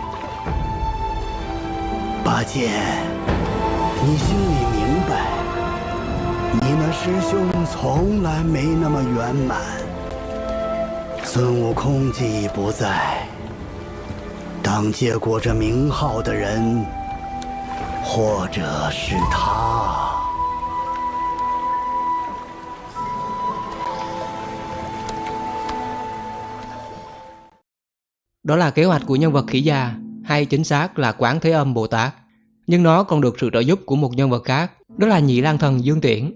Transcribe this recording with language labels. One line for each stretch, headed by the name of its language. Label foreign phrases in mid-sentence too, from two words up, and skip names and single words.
Chinese: 八戒，你心里明白，你那师兄从来没那么圆满。孙悟空既已不在，当接过这名号的人，或者是他。
Vietnamese: Đó là kế hoạch của nhân vật khỉ già, hay chính xác là Quán Thế Âm Bồ Tát. Nhưng nó còn được sự trợ giúp của một nhân vật khác, đó là Nhị Lang Thần Dương Tiễn.